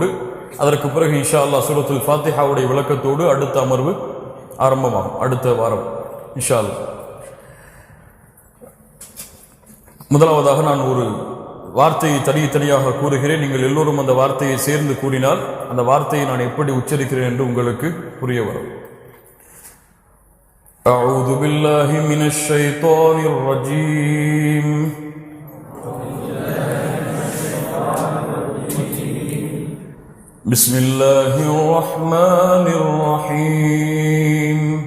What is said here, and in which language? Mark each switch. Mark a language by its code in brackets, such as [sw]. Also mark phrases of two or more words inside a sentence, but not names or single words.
[ta] அதற்கு பிறகு [ar] إن شاء الله [ta] சூரத்துல் ஃபாத்திஹாவுடைய விளக்கத்தோடு அடுத்த அமர்வு ஆரம்பமாகும், அடுத்த வாரம் [ar] إن شاء الله. [ta] முதலாவதாக நான் ஒரு வார்த்தையை தனியாக கூறுகிறேன். நீங்கள் எல்லோரும் அந்த வார்த்தையை சேர்ந்து கூறினால் அந்த வார்த்தையை நான் எப்படி உச்சரிக்கிறேன் என்று உங்களுக்கு புரிய வரும். [ar] أعوذ بالله من الشيطان الرجيم. بسم الله الرحمن الرحيم.